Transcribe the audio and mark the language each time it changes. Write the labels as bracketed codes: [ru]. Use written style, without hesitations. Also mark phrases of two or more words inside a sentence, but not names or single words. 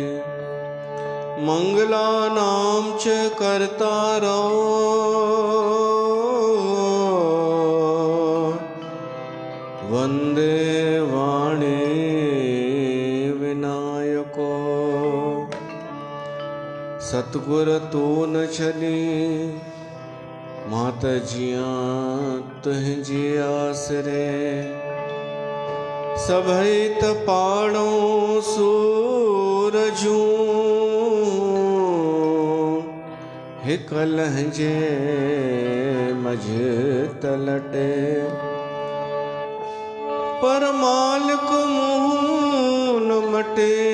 [sa] मङ्गलानां च कर्तारो वन्दे वाणी विनायको। [sd] सतगुर तू न छली माता जिया तुझे आसरे सभई तपाड़ों सूरजू हिकल जे मझ तलटे पर मालिक मुँह न मटे